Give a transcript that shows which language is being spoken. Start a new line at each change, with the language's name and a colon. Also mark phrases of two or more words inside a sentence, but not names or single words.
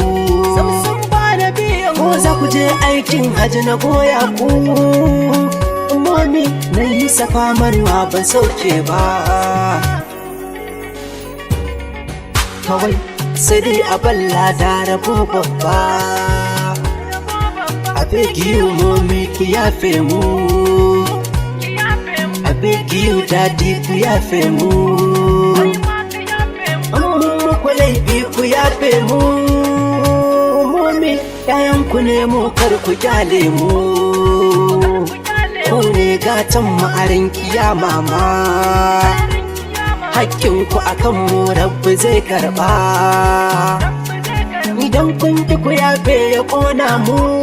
Hausa: Samsam ba na biyan Ko za ku je aikin hajji na goya ku, mami na yi safa marwa ban sauke ba. Kawai sai dai a balla da rabo babba.
English: I beg you mommy
Hausa: ki yafe mu,
English: I beg you daddy
Hausa: ku yafe mu. An mun muku laifi ku yafe mu. Mommy yayan ku ne mu kar ku kyale mu, ku ne gatan mu a ran kiyama ma. Hakkinku akan mu rabbi zai karba, idan kun ki ku yafe ya ƙona mu.